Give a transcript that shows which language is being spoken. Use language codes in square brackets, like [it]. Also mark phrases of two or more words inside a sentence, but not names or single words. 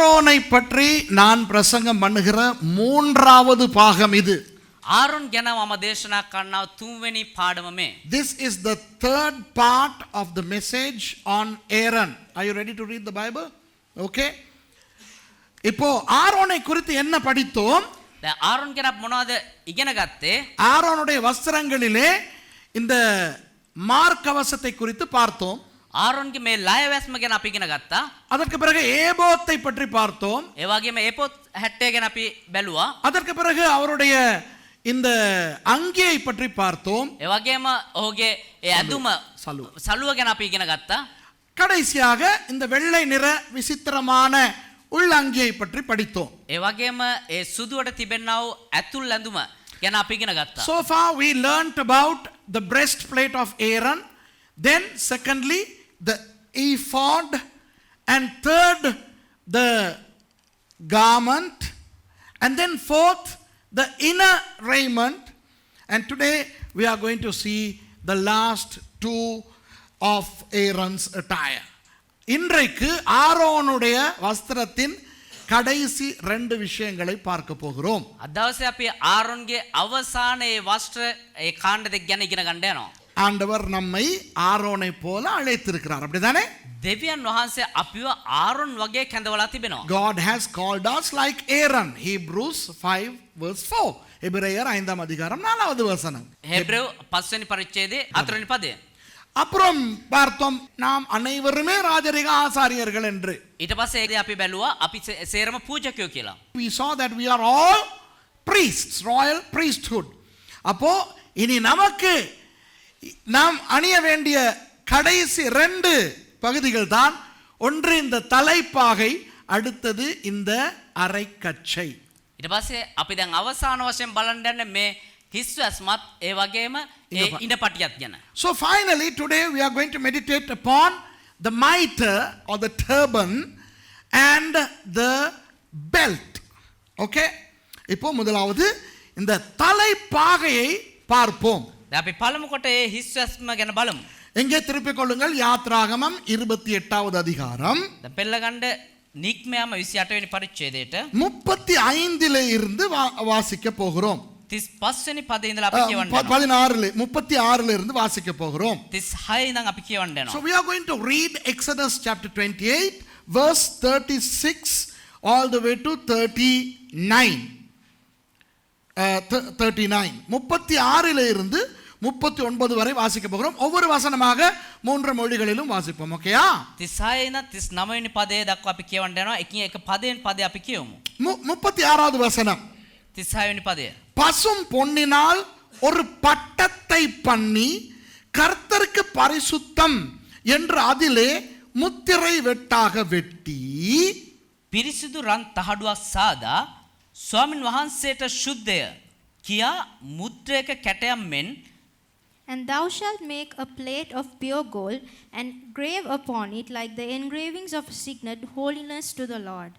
[ta] ஆரோனை பற்றி நான் பிரசங்கம் பண்ணுகிற மூன்றாவது பாகம் இது. [si] ආරොන් ගැන මම දේශනා කරනවා තුන්වෙනි පාඩම මේ. [en] This is the third part of the message on Aaron. Are you ready to read the Bible? [ta] Okay. இப்போ ஆரோனை குறித்து என்ன படித்தோம்? [si] දැන් ආරොන් ගැන මොනවද ඉගෙන ගත්තේ? [ta] ஆரோனுடைய வஸ்திரங்களிலே இந்த மார்க்கவசத்தை குறித்து பார்த்தோம். [si] ආරොන්ගේ මේ ලයවැස්ම ගැන අපි ඉගෙන ගත්තා. [ta] அதற்கு பிறகு ஏபோத்தை பற்றி பார்த்தோம். [si] ඒ වගේම ඒපොත් 70 ගැන අපි බැලුවා. [ta] அதற்கு பிறகு அவருடைய இந்த அங்கியை பற்றி பார்த்தோம். [si] ඒ වගේම ඔහුගේ ඒ ඇඳුම සලුව ගැන අපි ඉගෙන ගත්තා. [ta] கடைசியாக இந்த வெள்ளை நிற விசித்திரமான உள்ளங்கியை பற்றி படித்தோம். [si] ඒ වගේම ඒ සුදුවට තිබෙනා වූ ඇතුල් ඇඳුම ගැන අපි ඉගෙන ගත්තා. [en] So far we learnt about the breastplate of Aaron, then secondly the ephod, and third the garment, and then fourth the inner raiment, and today we are going to see the last two of Aaron's attire. [ta] இன்றைக்கு ஆரோனுடைய வஸ்திரத்தின் கடைசி ரெண்டு விஷயங்களை பார்க்க போகிறோம். [si] අදවසේ අපි ආරොන්ගේ අවසාන ඒ වස්ත්‍ර ඒ කාණ්ඩ දෙක ගැන ඉගෙන ගන්න යනවා. [ta] ஆண்டவர் நம்மை ஆரோனை போல அழைத்திருக்கிறார், அப்படிதானே? [si] දෙවියන් වහන්සේ අපිව ආරොන් වගේ කැඳවලා තිබෙනවා. [en] God has called us like Aaron. Hebrews 5 verse 4. [ta] எபிரேயர் 5ஆம் அதிகாரம் 4வது வசனம். [si] ஹெப்ரேயு 5 වෙනි පරිච්ඡේදයේ 4 වෙනි පදය. [ta] அப்புறம் பார்த்தோம் நாம் அனைவருமே ராஜரிக ஆசாரியர்கள் என்று. [si] ඊට පස්සේ අපි බැලුවා අපි සේරම පූජකයෝ කියලා. [en] We saw that we are all priests, royal priesthood. [ta] அப்போ இனி நமக்கு நாம் அணிய வேண்டிய கடைசி ரெண்டு பகுதிகள் தான். ஒன்று இந்த தலைப்பாகை, அடுத்தது இந்த அரைக்கச்சை. [si] ඊට පස්සේ අපි දැන් අවසාන වශයෙන් බලන්න යන්නේ මේ හිස්වැස්මත් ඒ වගේම ඒ ඉඳපටියත් ගැන. [en] So finally today we are going to meditate upon the mitre or the turban and the belt. Okay? [ta] இப்போ முதலாவது இந்த தலைப்பாகையை பார்ப்போம். [si] දැන් අපි පළමු කොට ඒ හිස්වැස්ම ගැන බලමු. [ta] எங்கே திருப்பிக் கொள்ளுங்கள், யாத்ராகமம் 28வது அதிகாரம். [si] දැන් පෙළ ගන්න නික්මයාම 28 වෙනි පරිච්ඡේදයට [ta] 35 இருந்து வாசிக்க போகிறோம். [si] 35 වෙනි පදේ ඉඳලා අපි කියවන්න යනවා. [ta] 36 இருந்து வாசிக்க போகிறோம். [si] 36 ඉඳන් අපි කියවන්න යනවා. [en] So we are going to read Exodus chapter 28 verse 36 all the way to 39. [ta] 36 இருந்து 39 வரை வாசிக்க போகிறோம். ஒவ்வொரு வசனமாக 3 மொழிகளிலும் வாசிப்போம். ஓகேயா? [si] 36 ඉඳන් 39 වෙනි පදේ දක්වා අපි කියවන්න යනවා. එකින් එක පදයෙන් පදේ අපි කියවමු. [ta] 36வது வசனம். [si] 36 වෙනි පදය. [ta] பசும் பொன்னினால் ஒரு பட்டத்தை பண்ணி கர்த்தருக்கு பரிசுத்தம் என்று அதிலே முத்திரை வெட்டாக வெட்டி [si] පිරිසිදු රන් තහඩුවක් සාදා ස්වාමින් වහන්සේට ශුද්ධය කියා මුද්‍රයක කැටයක් මෙන්. [en] And thou shalt make a plate of pure gold and grave upon it like the engravings of a signet, holiness to the Lord.